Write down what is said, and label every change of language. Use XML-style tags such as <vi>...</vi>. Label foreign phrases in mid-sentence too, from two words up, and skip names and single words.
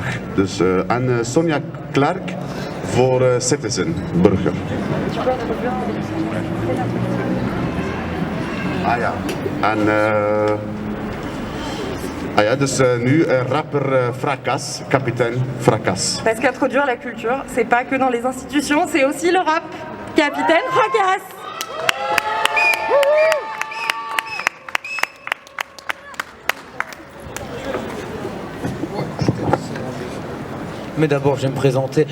<nl>Dus, en Sonia Klerk voor Citizen, burger. Ah ja, en Ah ja, dus nu rapper Fracas, kapitein Fracas.</nl> <fr>Parce qu'introduire la culture, c'est pas que dans les institutions, c'est aussi le rap. Capitaine Fracas. Mais d'abord, je vais me présenter.</fr>